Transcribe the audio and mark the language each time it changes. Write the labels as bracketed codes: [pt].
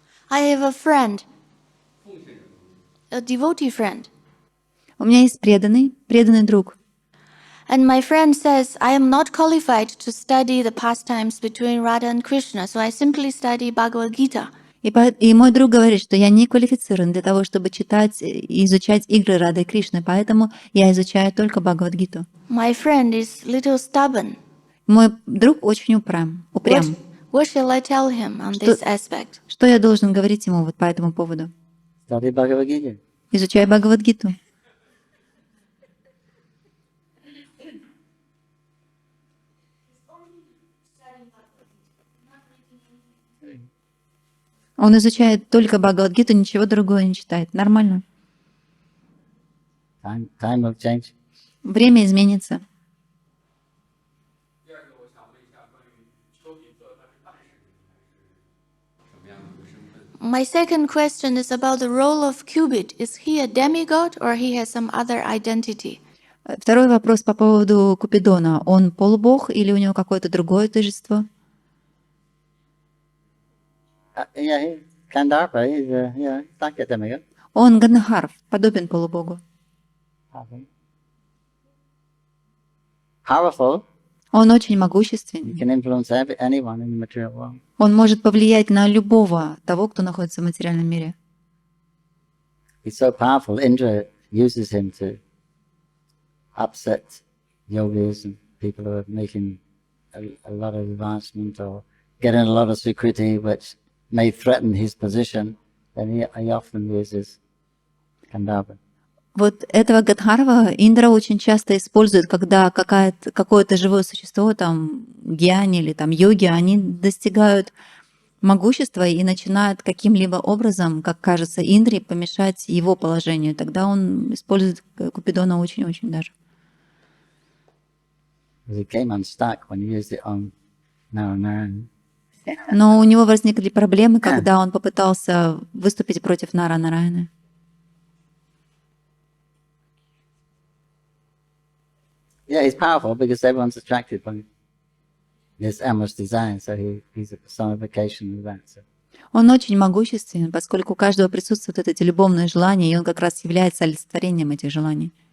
[en] I have a friend, a devotee friend. [ru] У меня есть преданный друг. [en] And my friend says, I am not qualified to study the pastimes between Radha and Krishna, so I simply study Bhagavad Gita. [ru] И мой друг говорит, что я не квалифицирован для того, чтобы читать и изучать игры Рады и Кришны, поэтому я изучаю только Бхагавад-гиту. [en] My friend is little stubborn. [ru] Мой друг очень упрям. [en] What shall I tell him on this aspect? [ru] Что я должен говорить ему вот по этому поводу? [en] Study Bhagavad Gita. [ru] Изучай Бхагавад-гиту. Он изучает только Бхагавад-гиту, ничего другого не читает. Нормально. [en] Time will change. [ru] Время изменится. [en] My second question is about the role of Cupid. Is he a demigod or he has some other identity? [ru] Второй вопрос по поводу Купидона. Он полубог или у него какое-то другое тождество? [en] Yeah, he's Gandharva. He's like a demigod. [ru] Он Гандхарв, подобен полубогу. [en] Powerful. [ru] Он очень [en] He [ru] могущественный. [en] can influence anyone in the material world. [ru] Он может повлиять на любого того, кто находится в материальном мире. [en] He's so powerful. Indra uses him to upset yogis and people who are making a lot of advancement or getting a lot of security which may threaten his position. Then he often uses Gandharva. [ru] Вот этого Гандхарва Индра очень часто использует, когда какое-то живое существо, там гьяни или там йоги, они достигают могущества и начинают каким-либо образом, как кажется Индре, помешать его положению. Тогда он использует Купидона очень-очень даже. [en] He came unstuck when he used it on Narayana. [ru] Но у него возникли проблемы, когда он попытался выступить против Нара-Нараяны. [en] Yeah, he's powerful because everyone's attracted by his amorous design, so he's a personification of that. So. [ru] Он очень могущественен, поскольку у каждого присутствуют эти любовные желания, и он как раз является олицетворением этих желаний.